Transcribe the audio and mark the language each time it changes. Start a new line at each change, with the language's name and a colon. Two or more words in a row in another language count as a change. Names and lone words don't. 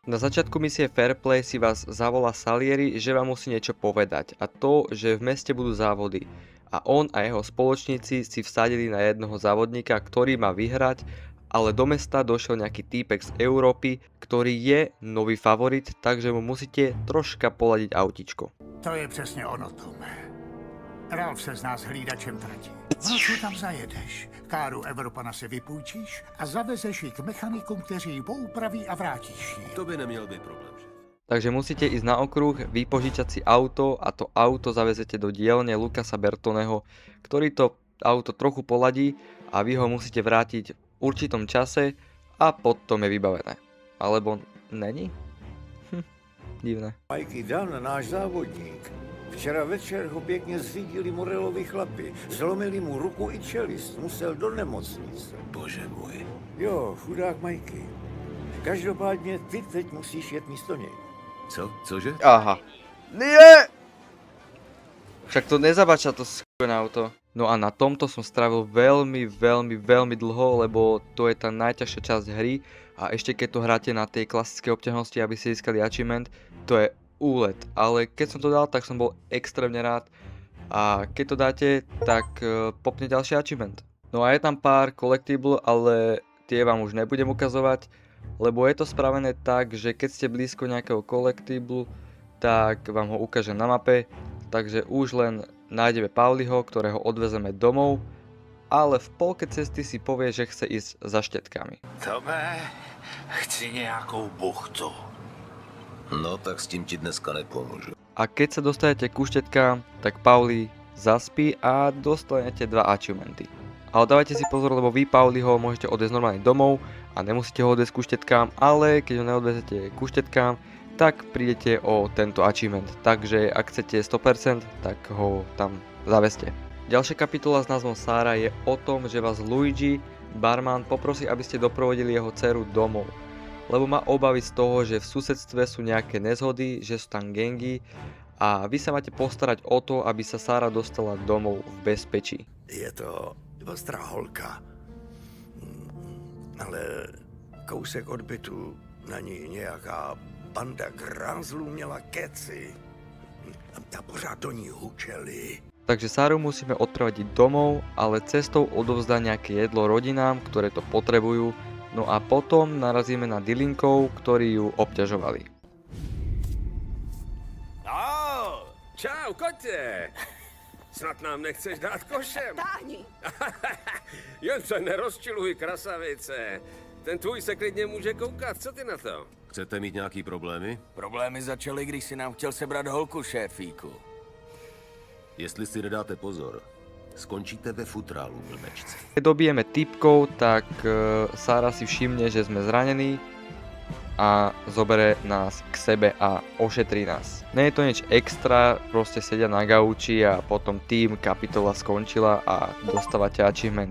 Slovak: Na začiatku misie Fair Play si vás zavolá Salieri, že vám musí niečo povedať, a to, že v meste budú závody a on a jeho spoločníci si vsadili na jednoho závodníka, ktorý má vyhrať, ale do mesta došiel nejaký týpek z Európy, ktorý je nový favorit, takže mu musíte troška poladiť autičko.
Czech: To je přesně ono, Tome. Ralf se z nás hlídačem tratí. Co tam zajedeš? Káru Evropana si vypůjčíš a zavezeš ji k mechanikům, kteří ji poupraví a vrátíš ji. To by neměl být problém, šéf.
Slovak: Takže musíte ísť na okruh, vypožičať si auto a to auto zavezete do dielne Lucasa Bertoneho, ktorý to auto trochu poladí a vy ho musíte vrátiť v určitom čase a potom je vybavené. Alebo není? Divné.
Czech: Mikey Dan, náš závodník. Včera večer ho pěkně zřídili Morelovi chlapi. Zlomili mu ruku i čelist. Musel do nemocnice. Bože můj. Jo, chudák Mikey. Každopádně ty teď musíš jet místo něj. Co? Cože? Aha.
Slovak: Nie! Však to nezabača to s***ne auto. No a na tomto som strávil veľmi dlho, lebo to je tá najťažšia časť hry a ešte keď to hráte na tej klasickej obťažnosti, aby ste získali achievement, to je úlet. Ale keď som to dal, tak som bol extrémne rád a keď to dáte, tak popne ďalší achievement. No a je tam pár collectible, ale tie vám už nebudem ukazovať, lebo je to spravené tak, že keď ste blízko nejakého collectible, tak vám ho ukážem na mape, takže už len nájdeme Pauliho, ktorého odvezeme domov, ale v polke cesty si povie, že chce ísť za štetkami.
Czech: Tome, chci nějakou buchtu. No tak s tím ti dneska nepomůžu.
Slovak: A keď sa dostanete ku štetkám, tak Pauli zaspí a dostanete 2 achievementy. Ale dávajte si pozor, lebo vy Pauliho môžete odviezť normálne domov a nemusíte ho odviezť ku štetkám, ale keď ho neodvezete ku štetkám, tak prídete o tento achievement. Takže ak chcete 100%, tak ho tam zavezte. Ďalšia kapitola s názvom Sára je o tom, že vás Luigi, barman, poprosí, aby ste doprovodili jeho dceru domov. Lebo má obavy z toho, že v susedstve sú nejaké nezhody, že sú tam gangy a vy sa máte postarať o to, aby sa Sára dostala domov v bezpečí.
Czech: Je to ostrá holka. Ale kousek od bytu na ní nějaká banda grázlů měla keci. A pořád do ní hučeli.
Slovak: Takže Sáru musíme odprevadiť domov, ale cestou odovzdá nejaké jedlo rodinám, ktoré to potrebujú, no a potom narazíme na Dylinkov, ktorí ju obťažovali.
Czech: Čau, kotě! Snad nám nechceš dát košem? Táhni! Jen se nerozčiluj, krasavice. Ten tvůj se klidně může koukat, co ty na to? Chcete mít nějaký problémy? Problémy začaly, když si nám chtěl sebrat holku, šéfíku. Jestli si nedáte pozor, skončíte ve futrálu, blbečci.
Slovak: Keď dobijeme typkov, tak Sára si všimne, že sme zranení a zobere nás k sebe a ošetrí nás. Nie je to nič extra, proste sedia na gauči a potom tým kapitola skončila a dostávate achievement.